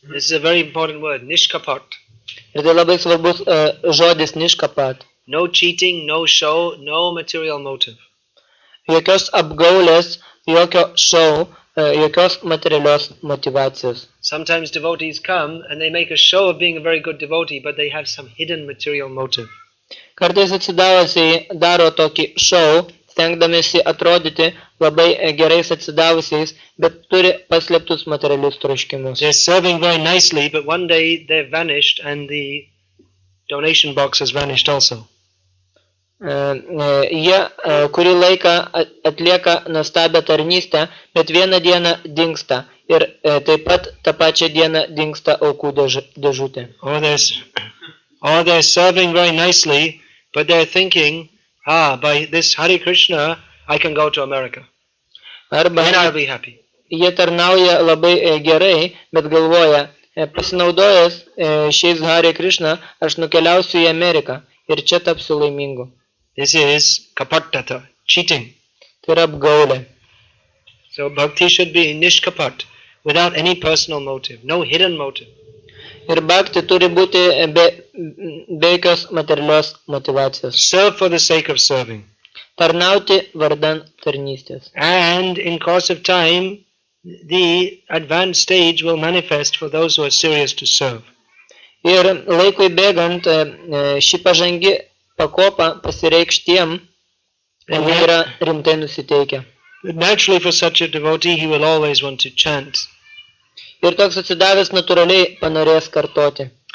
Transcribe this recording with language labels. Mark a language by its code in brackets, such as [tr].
[en] This is a very important word, nishkapat. [lt] Ir tai labai svarbus žodis nishkapat. [en] No cheating, no show, no material motive. [lt] Jokios apgaulės, jokio šou, jokios materialios motivacijos. [en] Sometimes devotees come and they make a show of being a very good devotee, but they have some hidden material motive. [lt] Kartais atsidavusiai daro tokį šou, stengdamėsi atrodyti labai gerais atsidavusiais, bet turi paslėptus materialius troškimus. [en] They're serving very nicely, but one day they've vanished and the donation box has vanished also. [lt] Jie kurį laiką atlieka nuostabią tarnystę, bet vieną dieną dingsta ir taip pat tą pačią dieną dingsta aukų dėžutė. [en] Or they're serving very nicely, but they're thinking, by this Hare Krishna, I can go to America. [lt] Arba [en] then I'll be happy. [lt] Jie tarnauja labai gerai, bet galvoja, pasinaudojęs šiais Hare Krishna, aš nukeliausiu į Ameriką ir čia tapsiu laimingu. [en] This is kapatata, cheating. [lt] Tai yra apgaulė. [en] So bhakti should be nishkapat, without any personal motive, no hidden motive. [lt] Ir bhakti turi būti be jokios materialios motivacijos. [en] Serve for the sake of serving. [lt] Tarnauti vardan tarnystės. [en] And in course of time, the advanced stage will manifest for those who are serious to serve. [lt] Ir laikui bėgant, ši pažangi pakopa pasireikš tiem, kurie yra rimtai nusiteikę. [en] Naturally for such a devotee, he will always want to chant. [lt] Ir toks atsidavęs natūraliai panorės kartoti.